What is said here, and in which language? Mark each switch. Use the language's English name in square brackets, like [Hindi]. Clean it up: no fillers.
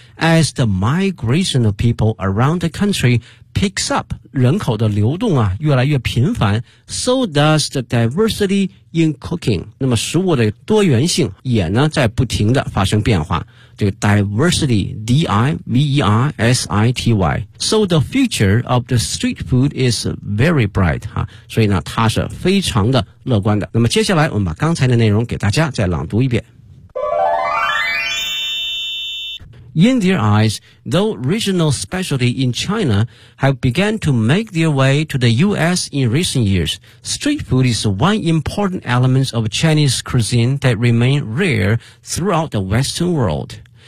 [English] As the migration of people around the country picks up, [Chinese] 人口的流动啊越来越频繁， [English] so does the diversity in cooking. [Chinese] 那么食物的多元性也呢在不停的发生变化。这个 diversity, D-I-V-E-R-S-I-T-Y. [English] So the future of the street food is very bright, 哈、啊。 [Chinese] 所以呢它是非常的乐观的。那么接下来我们把刚才的内容给大家再朗读一遍。 [English] In their eyes, though regional specialty in China have began to make their way to the U.S. in recent years, street food is one important element of Chinese cuisine that remain rare throughout the Western world.